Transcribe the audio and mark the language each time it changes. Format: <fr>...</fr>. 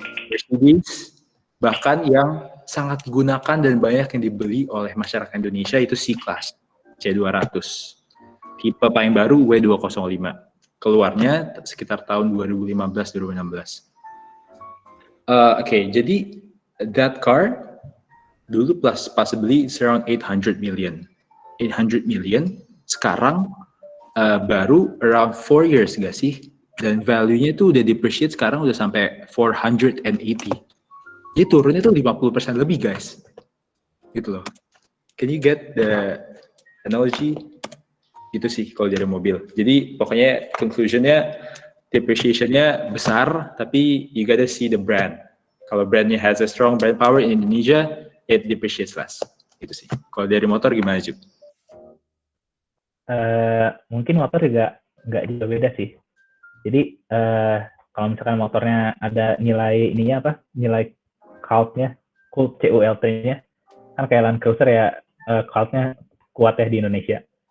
<id>Mercedes bahkan yang sangat digunakan dan banyak yang dibeli oleh masyarakat Indonesia itu C-Class, C200. Tipe paling baru W205. Keluarnya sekitar tahun 2015-2016. Oke, jadi</id> <en>that car</en> <id>dulu pas beli</id> <en>it's around 800 million.</en> <id>800 million sekarang baru</id> <en>around 4 years</en> <id>gak sih? Dan value-nya itu udah depreciate sekarang udah sampai 480. Jadi turunnya tuh 50% lebih guys. Gitu loh.</id> <en>Can you get the analogy?</en> <id>Itu sih kalau dari mobil. Jadi pokoknya conclusion-nya depreciation-nya besar, tapi</id> <en>you gotta see the brand.</en> <id>Kalau brandnya</id> <en>has a strong brand power in Indonesia, it depreciates less.</en> <id>Itu sih. Kalau dari motor gimana Jup? Mungkin motor juga nggak jauh beda sih. Jadi kalau misalkan motornya ada nilai ininya apa? Nilai cult-nya, CULT-nya, kan kayak Land Cruiser ya, cult-nya kuat ya di Indonesia.</id>